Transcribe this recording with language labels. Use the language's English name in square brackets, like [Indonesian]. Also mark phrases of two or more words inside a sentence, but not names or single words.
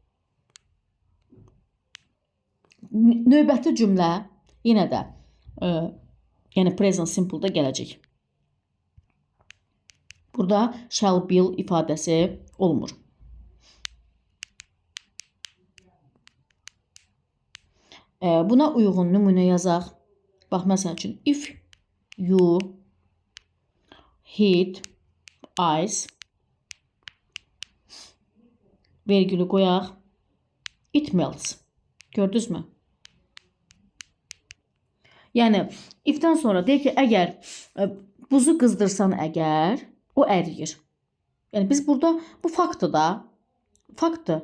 [Azerbaijani] Növbəti cümlə yenə də yəni [English] present simple [Azerbaijani] da gələcək. Burada [English] shall be [Azerbaijani] ifadəsi olmur. Buna uyğun nümunə yazaq. Bax, məsəl üçün, [English] if you hit ice, [Azerbaijani] vergülü qoyaq, [English] it melts. [Azerbaijani] Gördünüz mü? Yəni, ifdən sonra deyək ki, əgər buzu qızdırsan əgər, o əriyir. Yəni, biz burada, bu faktdır da, faktdır.